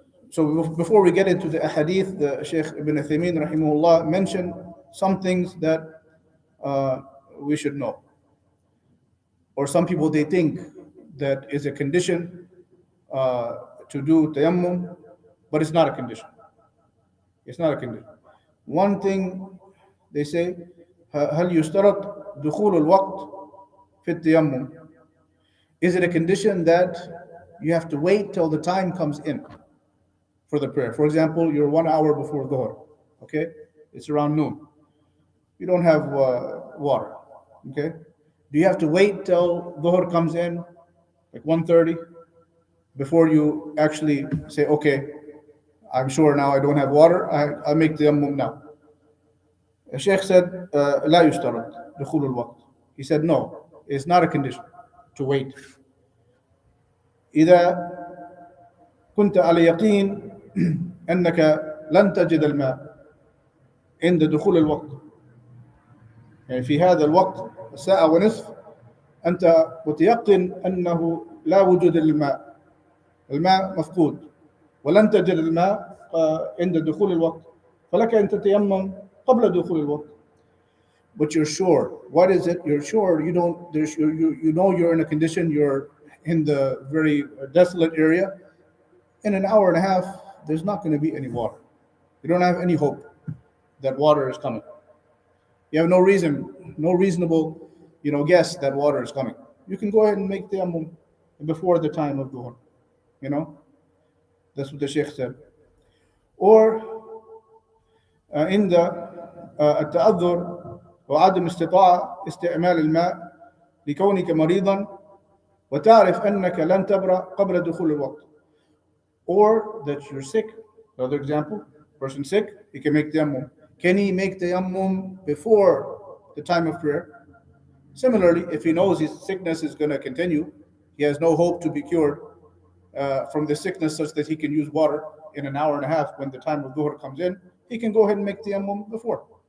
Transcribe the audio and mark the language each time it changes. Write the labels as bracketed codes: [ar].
[en] So before we get into the ahadith, the Shaykh Ibn Uthaymeen rahimahullah mentioned some things that we should know. Or some people, they think that is a condition to do tayammum, but it's not a condition. It's not a condition. [ar] One thing they say, هل يشترط دخول الوقت في التيمم? [en] Is it a condition that you have to wait till the time comes in for the prayer? For example, you're 1 hour before Dhuhr, okay? It's around noon. You don't have water, okay? Do you have to wait till Dhuhr comes in, like 1:30, before you actually say, okay, I'm sure now I don't have water, I make tayammum now? The Sheikh said, لا يشترط دخول الوقت. He said, no, it's not a condition to wait. [ar] إذا كنت على يقين أنك لن تجد الماء عند دخول الوقت، يعني في هذا الوقت 1.5 ساعة أنت متيقن أنه لا وجود للماء، الماء مفقود ولن تجد الماء عند دخول الوقت، فلك أن تتيمم قبل دخول الوقت. [en] But you're sure. What is it? You're sure you don't. You know you're in a condition. You're in the very desolate area. In an hour and a half, there's not going to be any water. You don't have any hope that water is coming. You have no reasonable, guess that water is coming. You can go ahead and make tayammum before the time of Dhuhr. That's what the Sheikh said. [ar] Or in the التعذر وعدم استطاعة استعمال الماء لكونك مريضا وتعرف أنك لن تبرأ قبل دخول الوقت. [en] Or that you're sick. Another example, person sick, he can make tayammum. Can he make tayammum before the time of prayer? Similarly, if he knows his sickness is going to continue, he has no hope to be cured from the sickness such that he can use water in an hour and a half when the time of Dhuhr comes in, he can go ahead and make tayammum before.